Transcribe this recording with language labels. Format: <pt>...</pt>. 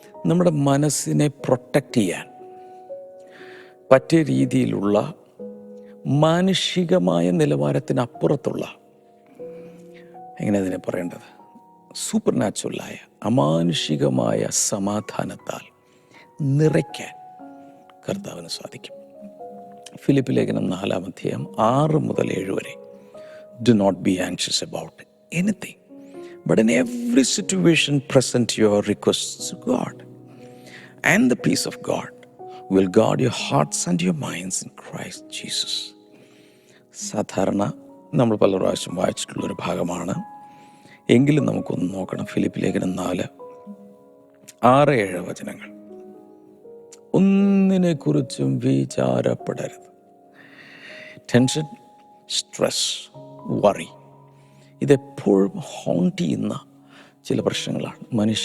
<ml>നമ്മുടെ മനസ്സിനെ പ്രൊട്ടക്റ്റ് ചെയ്യാൻ പറ്റിയ രീതിയിലുള്ള മാനുഷികമായ നിലവാരത്തിനപ്പുറത്തുള്ള, എങ്ങനെ അതിനെ പറയേണ്ടത്, സൂപ്പർ നാച്ചുറലായ അമാനുഷികമായ സമാധാനത്താൽ നിറയ്ക്കാൻ കർത്താവിന് സാധിക്കും. ഫിലിപ്പ് ലേഖനം 4-ാം അധ്യായം 6 മുതൽ 7 വരെ.</ml> <en>Do not be anxious about anything, but in every situation present your requests to God. And the peace of God will guard your hearts and your minds in Christ Jesus.</en> <ml>സാധാരണ നമ്മൾ പല പ്രാവശ്യം വായിച്ചിട്ടുള്ളൊരു ഭാഗമാണ്, എങ്കിലും നമുക്കൊന്ന് നോക്കണം. ഫിലിപ്പ് ലേഖനം 4:6-7 വചനങ്ങൾ. ഒന്നിനെക്കുറിച്ചും വിചാരപ്പെടരുത്. ടെൻഷൻ, സ്ട്രെസ്, വറി, ഇതെപ്പോഴും ഹോണ്ട് ചെയ്യുന്ന ചില പ്രശ്നങ്ങളാണ്.</ml>